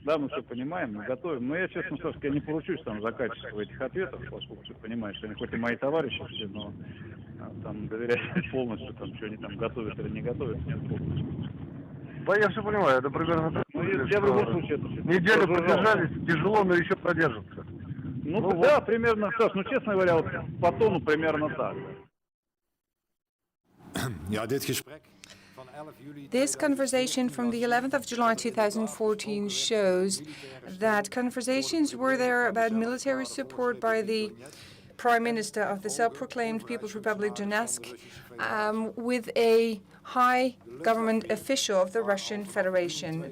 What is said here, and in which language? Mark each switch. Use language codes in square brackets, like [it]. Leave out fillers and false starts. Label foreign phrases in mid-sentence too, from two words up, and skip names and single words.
[ru] Да, мы все понимаем, мы готовим. Но я, честно, Сашка, я не поручусь там за качество этих ответов, поскольку ты понимаешь, что они хоть и мои товарищи все, но там доверять полностью, там, что они там готовят или не готовят, нет полностью. Да, я все понимаю, это примерно так. Ну, я в любом случае это все Неделю продолжал. продержались, тяжело, но еще продержится. Ну да, примерно, Саш, ну честно говоря, вот по тону примерно так. [nl] Ja, dit gesprek van 11 juli. [en] This conversation from the 11th of July 2014 shows that conversations were there about military support by the Prime Minister of the self-proclaimed People's Republic Donetsk with a high government official of the Russian Federation.